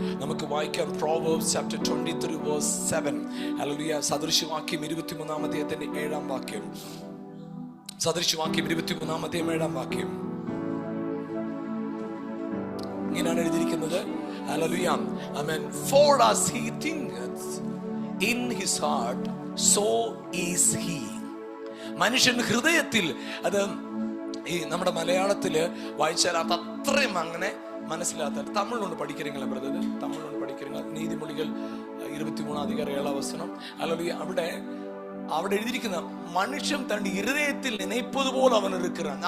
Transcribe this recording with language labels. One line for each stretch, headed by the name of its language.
Malayalam: നമുക്ക് വായിക്കാം
English: Proverbs chapter 23 verse 7.
Malayalam: Hallelujah. സദൃശവാക്യം 23-ാം അധ്യായത്തിന്റെ 7-ാം വാക്യം. സദൃശവാക്യം 23-ാം അധ്യായം 7-ാം വാക്യം ഇങ്ങനെയാണ് എഴുതിയിരിക്കുന്നത്. Hallelujah. Amen.
English: For as he thinketh in his heart, so is he.
Malayalam: മനുഷ്യൻ ഹൃദയത്തിൽ അത് ഈ നമ്മുടെ മലയാളത്തില് വായിച്ചാൽ അത് അത്രയും അങ്ങനെ മനസ്സിലാത്ത തമിഴിലൊന്ന്
Tamil: പഠിக்கிறீங்களா
Malayalam: ബ്രദർ? തമിഴിലൊന്ന് പഠിக்கிறீங்களா? നീതിമൊഴികൾ 23:7 അല്ലെങ്കിൽ അവിടെ എഴുതിയിരിക്കുന്ന മനുഷ്യൻ തന്റെ ഹൃദയത്തിൽ നനയ്പത് പോലെ അവൻ ഇരിക്കുകയാണ്.